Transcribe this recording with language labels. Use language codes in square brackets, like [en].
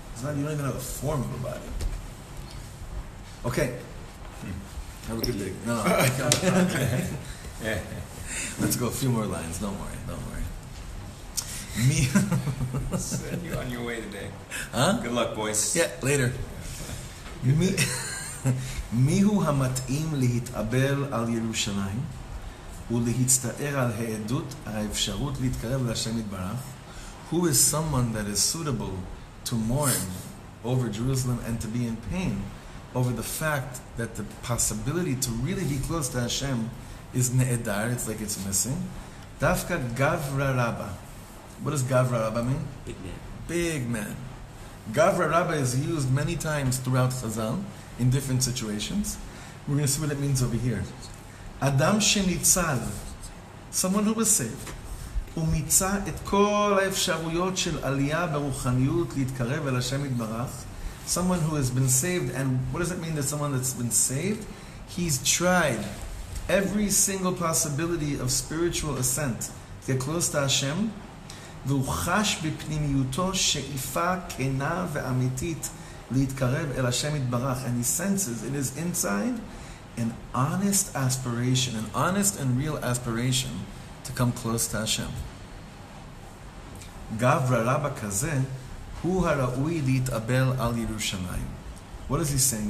[en] You don't even have the form of a body. Okay. Have a good day. No. Okay. Let's go a few more lines. Don't worry. Me. Send you on your way today. Huh? Good luck, boys. Yeah, later. [he] מיהו המתאים להתאבל על ירושלים ולהצטער על העדות האפשרות להתקרב להשם יתברך? [en] Who is someone that is suitable to mourn over Jerusalem and to be in pain over the fact that the possibility to really be close to Hashem is ne'edar, it's like it's missing? Dafka Gavra Rabba. What does Gavra Rabba mean? Big man. Big man. Gavra Rabba is used many times throughout Chazal in different situations. We're going to see what it means over here. Adam shenitzal, someone who was saved. [he] ומיצה את כל האפשרויות של עלייה ברוחניות להתקרב אל השם יתברך. [en] Someone who has been saved, and what does it mean that someone that's been saved? He's tried every single possibility of spiritual ascent to get close to Hashem. [he] והוא חש בפנימיותו שאיפה כנה ואמיתית להתקרב אל השם יתברך. [en] And he senses in his inside an honest aspiration, an honest and real aspiration to come close to Hashem. [he] Gavra Rabba kazeh hu haraui להתאבל על ירושלים. [en] What is he saying?